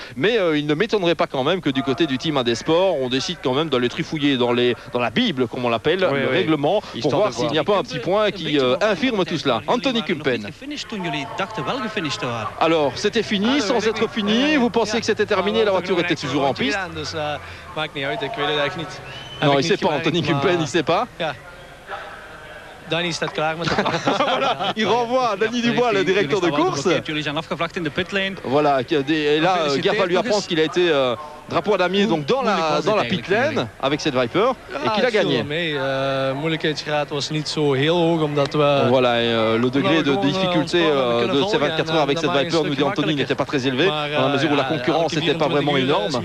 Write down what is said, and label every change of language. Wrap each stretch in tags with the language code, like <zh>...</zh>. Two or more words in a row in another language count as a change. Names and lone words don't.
<fr>Mais il ne m'étonnerait pas quand même que du côté du team AD Sport, on décide quand même d'aller trifouiller dans la Bible, comme on l'appelle, le règlement, pour voir s'il n'y a pas un petit point qui infirme tout cela. Anthony Kumpen. Alors, c'était fini, sans être fini. Vous pensiez que c'était terminé, la voiture était toujours en piste? Non, il ne sait pas, Anthony Kumpen, il ne sait pas.</fr> <nl>Danny staat klaar met de</nl> <fr>voilà, il renvoie à Danny Dubois, le directeur de course. Voilà, et là, Gerd va lui apprendre qu'il a été drapeau à damier donc dans la pit lane avec cette Viper et qu'il a gagné. Voilà, le degré de difficulté de ces 24 heures avec cette Viper, nous dit Anthony, n'était pas très élevé dans la mesure où la concurrence n'était pas vraiment énorme.</fr>